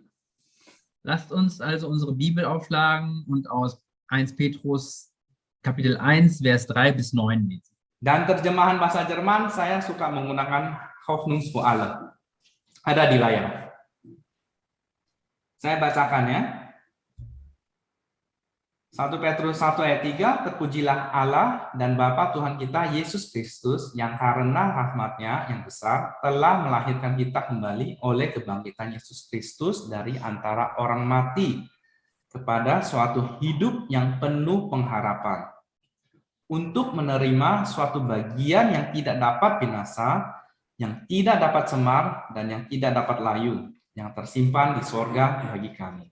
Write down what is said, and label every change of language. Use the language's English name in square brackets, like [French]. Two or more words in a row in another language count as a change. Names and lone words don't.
[German] Lasst uns also unsere Bibel aufschlagen und aus 1 Petrus Kapitel 1, Vers 3 bis 9 lesen. [Indonesian] Dan terjemahan bahasa Jerman saya suka menggunakan Hoffnung für alle. Ada di layar. Saya bacakan ya. 1 Petrus 1 ayat 3, terpujilah Allah dan Bapa Tuhan kita Yesus Kristus yang karena rahmat-Nya yang besar telah melahirkan kita kembali oleh kebangkitan Yesus Kristus dari antara orang mati kepada suatu hidup yang penuh pengharapan, untuk menerima suatu bagian yang tidak dapat binasa, yang tidak dapat semar, dan yang tidak dapat layu, yang tersimpan di sorga bagi kami.